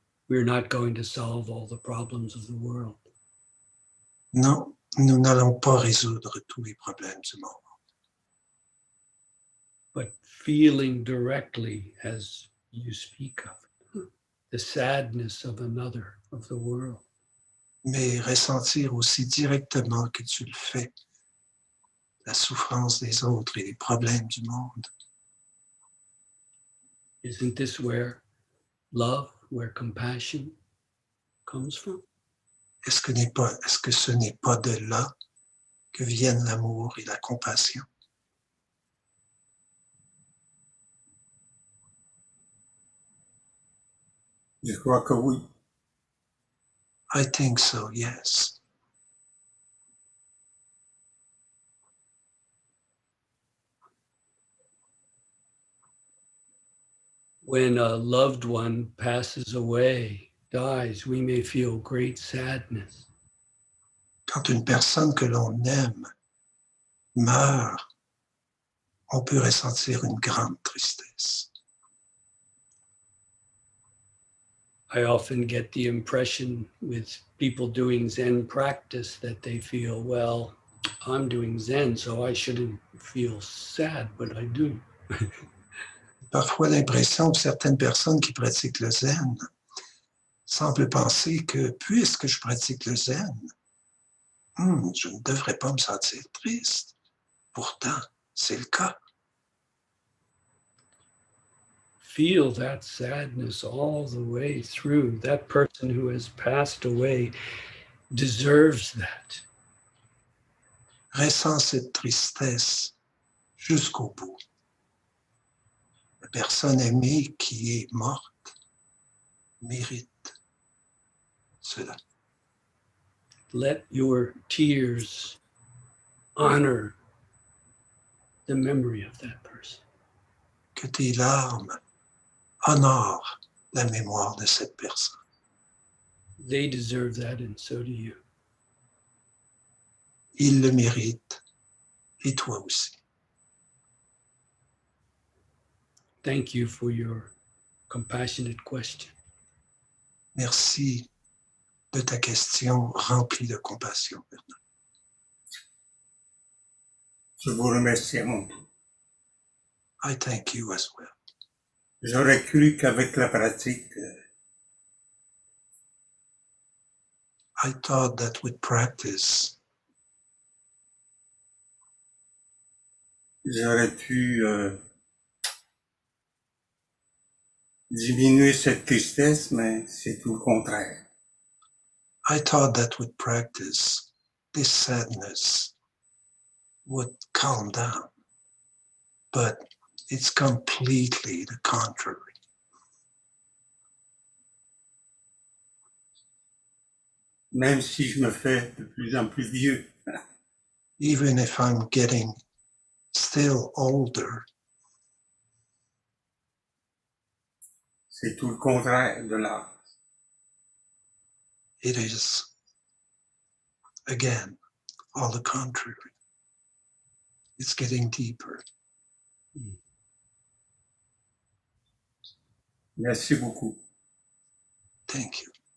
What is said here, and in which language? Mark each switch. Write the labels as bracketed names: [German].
[English] We're not going to solve all the problems of the world, [French] Non, nous n'allons pas résoudre tous les problèmes du monde, [English] but feeling directly, as you speak of, the sadness of another, of the world, [French] mais ressentir aussi directement que tu le fais la souffrance des autres et les problèmes du monde. [English] isn't this where love, where compassion comes from? [French] Est-ce que ce n'est pas de là que viennent l'amour et la compassion? Je crois que oui. [English] I think so, yes. When a loved one passes away, dies, we may feel great sadness. [French] Quand une personne que l'on aime meurt, on peut ressentir une grande tristesse. [English] I often get the impression with people doing Zen practice that they feel, well, I'm doing Zen, so I shouldn't feel sad, but I do. [French] Parfois l'impression que certaines personnes qui pratiquent le zen semblent penser que puisque je pratique le zen, je ne devrais pas me sentir triste. Pourtant, c'est le cas. [English] Feel that sadness all the way through. That person who has passed away deserves that. [French] ressent cette tristesse jusqu'au bout. La personne aimée qui est morte mérite cela. [English] Let your tears honor the memory of that person. [French] Que tes larmes honorent la mémoire de cette personne. [English] They deserve that, and so do you. [French] Il le mérite, et toi aussi. [English] Thank you for your compassionate question. [French] Merci de ta question remplie de compassion, Bernard. Je vous remercie à mon tour. [English] I thank you as well. [French] J'aurais cru qu'avec la pratique, [English] I thought that with practice, [French] j'aurais pu diminuer cette tristesse, mais c'est tout le contraire. [English] I thought that with practice, this sadness would calm down, but it's completely the contrary. [French] Même si je me fais de plus en plus vieux, [English] Even if I'm getting still older, [French] c'est tout le contraire de l'art. [English] it is, again, all the contrary. It's getting deeper. [French] Merci beaucoup. [English] Thank you.